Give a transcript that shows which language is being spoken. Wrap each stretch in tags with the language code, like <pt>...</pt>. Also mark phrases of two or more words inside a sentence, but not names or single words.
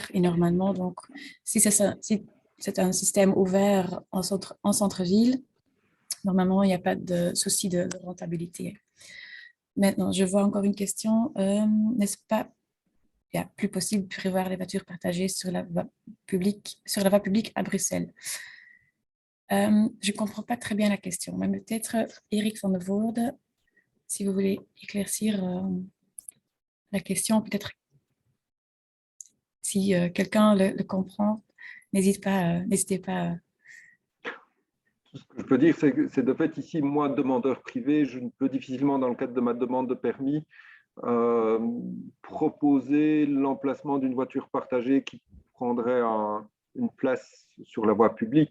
<fr>Et normalement, donc, si c'est un système ouvert en centre-ville, normalement, il n'y a pas de souci de rentabilité. Maintenant, je vois encore une question. N'est-ce pas plus possible de prévoir les voitures partagées sur la voie publique à Bruxelles? Je ne comprends pas très bien la question, mais peut-être Eric van der Voorde, si vous voulez éclaircir la question, peut-être si quelqu'un le comprend, n'hésitez pas. Ce que je peux dire, c'est de fait ici, moi, demandeur privé, je ne peux difficilement, dans le cadre de ma demande de permis, proposer l'emplacement d'une voiture partagée qui prendrait une place sur la voie publique.</fr>